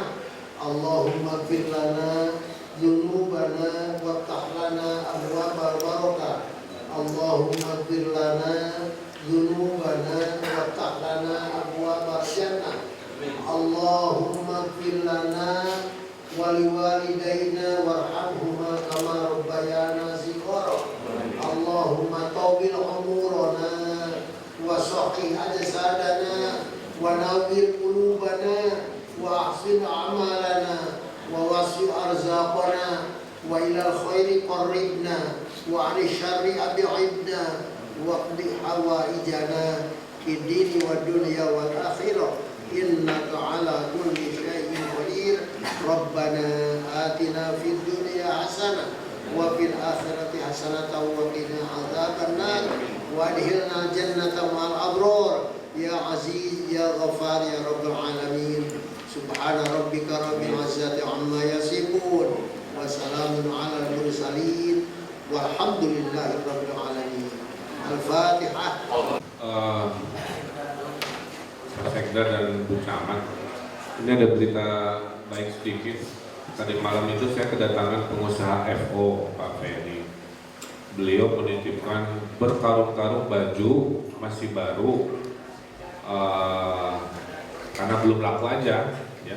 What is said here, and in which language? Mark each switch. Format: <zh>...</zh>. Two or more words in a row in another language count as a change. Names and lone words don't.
<ar>اللهم اغفر لنا ذنوبنا وافتح لنا أبواب بركة. اللهم اغفر لنا ذنوبنا وافتح لنا أبواب جنة. اللهم اغفر لنا ولوالدينا وارحمهما كما ربيانا صغارا. اللهم طول أعمارنا وصحح أجسادنا ونور قلوبنا وأحسن أعمالنا ووسع أرزاقنا وإلى الخير قربنا وعن الشر أبعدنا واقض حوائجنا في الدين والدنيا والآخرة إنك على كل شيء قدير. ربنا آتنا في الدنيا حسنة وفي الآخرة حسنة وقنا عذاب النار وأدخلنا جنة مع الأبرار يا عزيز يا غفار يا رب العالمين. سبحان ربك رب العزة عما يصفون وسلام على المرسلين والحمد لله رب العالمين. Al-Fatihah.</ar> <id>Pak Sekda dan Bu Camat, ini ada berita baik sedikit. Tadi malam itu saya kedatangan pengusaha FO, Pak Ferry. Beliau menitipkan berkarung-karung baju masih baru, karena belum laku aja, ya.</id>